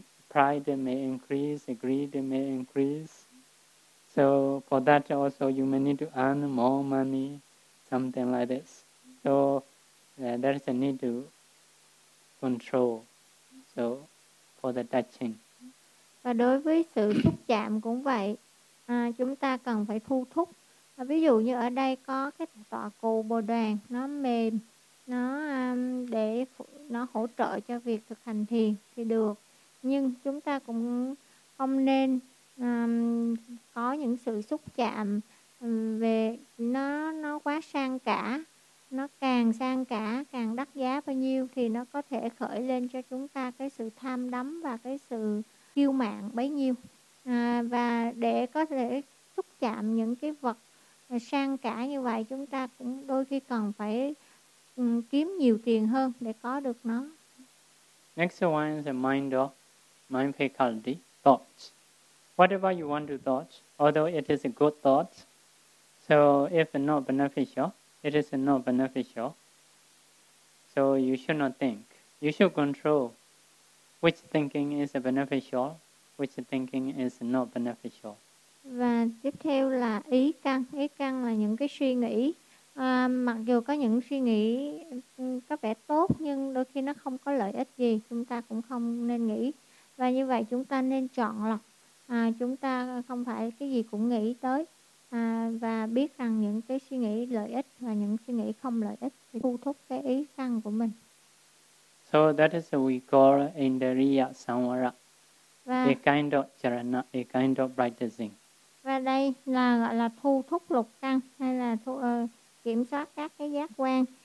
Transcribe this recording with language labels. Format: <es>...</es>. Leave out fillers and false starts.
<en>Pride may increase, greed may increase. So for that also, you may need to earn more money, something like this. So there is a need to control. So for the touching.</en> <vi>Và đối với sự xúc chạm cũng vậy, chúng ta cần phải thu thúc. Ví dụ như ở đây có cái tọa cù bồ đoàn, nó mềm, nó để nó hỗ trợ cho việc thực hành thiền thì được. Nhưng chúng ta cũng không nên có những sự xúc chạm về nó quá sang cả. Nó càng sang cả, càng đắt giá bao nhiêu thì nó có thể khởi lên cho chúng ta cái sự tham đắm và cái sự kiêu mạn bấy nhiêu. Và để có thể xúc chạm những cái vật sang cả như vậy, chúng ta cũng đôi khi cần phải kiếm nhiều tiền hơn để có được nó.</vi> <en>Next one is the mind faculty, thoughts. Whatever you want to thought, although it is a good thought, so if not beneficial, it is not beneficial. So you should not think. You should control which thinking is beneficial, which thinking is not beneficial.</en> <vi>Và tiếp theo là ý căn. Ý căn là những cái suy nghĩ. Mặc dù có những suy nghĩ có vẻ tốt, nhưng đôi khi nó không có lợi ích gì, chúng ta cũng không nên nghĩ. Và như vậy chúng ta nên chọn lọc. Chúng ta không phải cái gì cũng nghĩ tới. Và biết rằng những cái suy nghĩ lợi ích và những suy nghĩ không lợi ích thì thu thúc cái ý căn của mình.</vi> <en>So that is what we call Indriya Samvara. A kind of charana, a kind of practicing.</en> <vi>Và đây là gọi là thu thúc lục căn, hay là kiểm soát các cái giác quan.</vi>